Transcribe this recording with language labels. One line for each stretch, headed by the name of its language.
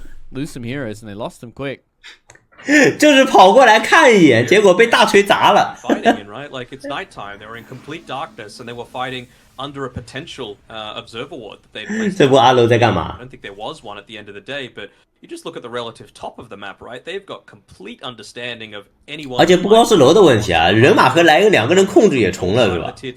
English: Lose some heroes and they lost them quick.
Chinese: 就是跑过来看一眼，结果被大锤砸了。
English: Fighting in, right? Like it's nighttime. They were in complete darkness and they were fighting under a potential observer ward that they'd.
Chinese: 这波阿楼在干嘛
English: I don't think there was one at the end of the day, but you just look at the relative top of the map, right? They've got complete understanding of anyone.
Chinese: 而且不光是楼的问题啊，人马和莱恩2个人控制也重了，是吧？